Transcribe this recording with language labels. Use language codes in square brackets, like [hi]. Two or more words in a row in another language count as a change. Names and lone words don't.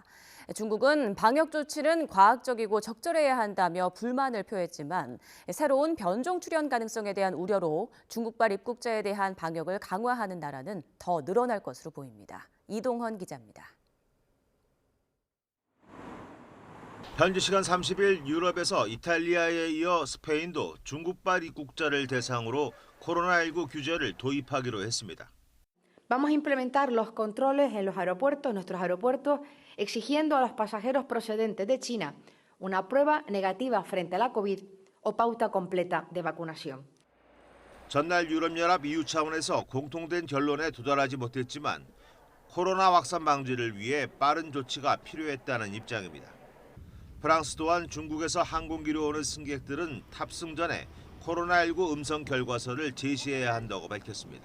[ko] 중국은 방역 조치는 과학적이고 적절해야 한다며 불만을 표했지만 새로운 변종 출현 가능성에 대한 우려로 중국발 입국자에 대한 방역을 강화하는 나라는 더 늘어날 것으로 보입니다. 이동헌 기자입니다. 현지 시간 30일 유럽에서 이탈리아에 이어 스페인도 중국발 입국자를 대상으로 코로나19 규제를 도입하기로 했습니다. [es] Vamos a implementar los controles en los aeropuertos, nuestros aeropuertos, exigiendo a los pasajeros procedentes de China una prueba negativa frente a la COVID o pauta completa de vacunación. [ko] 전날 유럽연합 EU 차원에서 공통된 결론에 도달하지 못했지만 코로나 확산 방지를 위해 빠른 조치가 필요했다는 입장입니다. 프랑스 또한 중국에서 항공기로 오는 승객들은 탑승 전에 코로나19 음성 결과서를 제시해야 한다고 밝혔습니다.